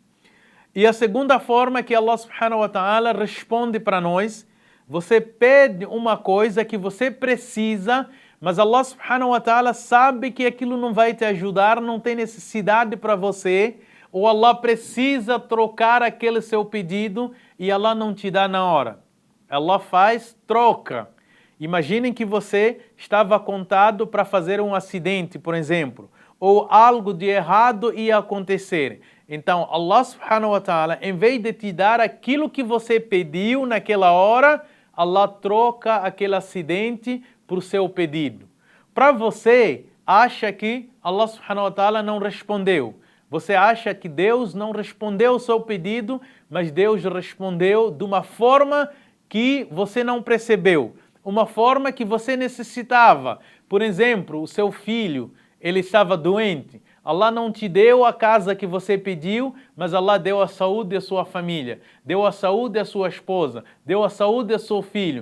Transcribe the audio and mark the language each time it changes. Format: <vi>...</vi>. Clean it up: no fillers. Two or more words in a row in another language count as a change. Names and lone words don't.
<pt>E a segunda forma que</pt> <ar>الله سبحانه وتعالى</ar> <pt>responde para nós, você pede uma coisa que você precisa, mas</pt> <ar>الله سبحانه وتعالى</ar> <pt>sabe que aquilo não vai te ajudar, não tem necessidade para você, ou Allah precisa trocar aquele seu pedido e Allah não te dá na hora. Allah faz troca. Imaginem que você estava contado para fazer um acidente, por exemplo, ou algo de errado ia acontecer. Então,</pt> <ar>الله سبحانه وتعالى,</ar> <pt>em vez de te dar aquilo que você pediu naquela hora, Allah troca aquele acidente por seu pedido. Para você, acha que</pt> <ar>الله سبحانه وتعالى</ar> <pt>não respondeu. Você acha que Deus não respondeu o seu pedido, mas Deus respondeu de uma forma que você não percebeu. Uma forma que você necessitava. Por exemplo, o seu filho, ele estava doente. Allah não te deu a casa que você pediu, mas Allah deu a saúde à sua família, deu a saúde à sua esposa, deu a saúde ao seu filho.</pt>